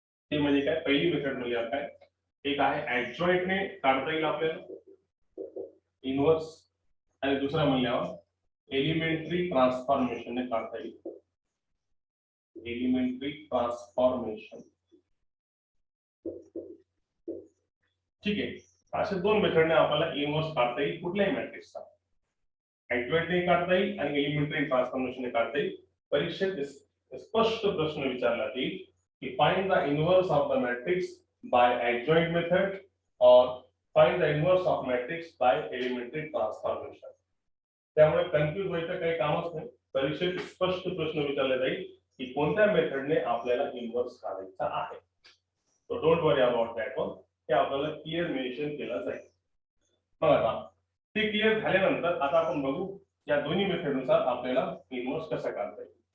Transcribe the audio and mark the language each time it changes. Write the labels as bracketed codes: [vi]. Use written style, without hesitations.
[mr] ते म्हणजे काय, पहिली मेथड म्हणजे काय, एक आहे ऍड्जॉइंटने काढता येईल आपल्याला इनवर्स, आणि दुसरा म्हणल्यावर एलिमेंटरी ट्रान्सफॉर्मेशनने काढता येईल. एलिमेंटरी ट्रान्सफॉर्मेशन, ठीक आहे. अशा 2 मेथडने आपल्याला इनवर्स काढता येईल कुठल्याही मॅट्रिक्सचा. ऍड्जॉइंटने काढता येईल आणि एलिमेंटरी ट्रान्सफॉर्मेशनने काढता येईल. परीक्षेत स्पष्ट प्रश्न विचारला जाईल की [en] Find the inverse of the matrix by adjoint method और find the inverse of matrix by elementary transformation. [mr] त्यामुळे कन्फ्यूज व्हायचं काही कामच नाही. परीक्षेत स्पष्ट प्रश्न विचारला जाईल की कोणत्या मेथडने आपल्याला इनवर्स काढायचा आहे. [en] so don't worry about that one, [mr] हे आपल्याला क्लिअर मेन्शन केलं जाईल. मग आता ते क्लिअर झाल्यानंतर आता आपण बघू या दोन्ही मेथडनुसार आपल्याला इनवर्स कसा काढता येईल.